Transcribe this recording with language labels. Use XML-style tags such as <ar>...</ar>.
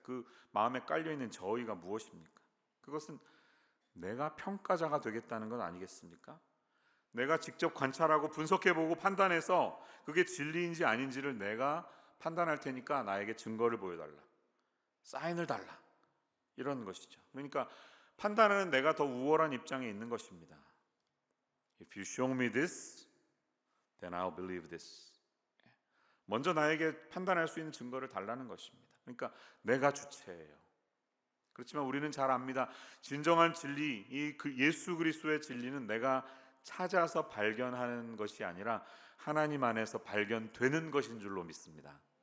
<ko>그 마음에 깔려있는 저의가 무엇입니까? 그것은 내가 평가자가 되겠다는 건 아니겠습니까? 내가 직접 관찰하고 분석해보고 판단해서 그게 진리인지 아닌지를 내가 판단할 테니까 나에게 증거를 보여달라, 사인을 달라, 이런 것이죠. 그러니까 판단하는 내가 더 우월한 입장에 있는 것입니다.</ko> <en>If you show me this, then I'll believe this.</en> <ko>먼저 나에게 판단할 수 있는 증거를 달라는 것입니다. 그러니까 내가 주체예요. 그렇지만 우리는 잘 압니다. 진정한 진리, 그 예수 그리스도의 진리는 내가 찾아서 발견하는 것이 아니라 하나님 안에서 발견되는 것인 줄로 믿습니다.</ko>